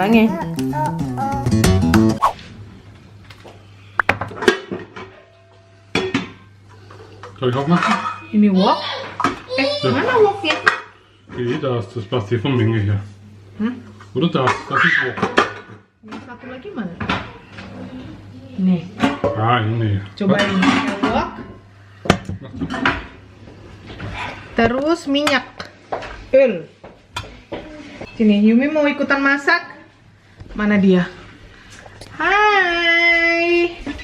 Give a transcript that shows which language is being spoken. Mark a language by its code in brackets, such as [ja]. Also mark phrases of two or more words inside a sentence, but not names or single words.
[de] Soll ich auch machen? [id] Ini wok? Mana woknya? [de] Das passt hier von Menge her. Oder das ist Wok. [id] Yang satu lagi mana? Nih. Ah, ini. Cobain wok. Terus minyak. Sini, Yumi mau ikutan masak? Mana dia? Hai.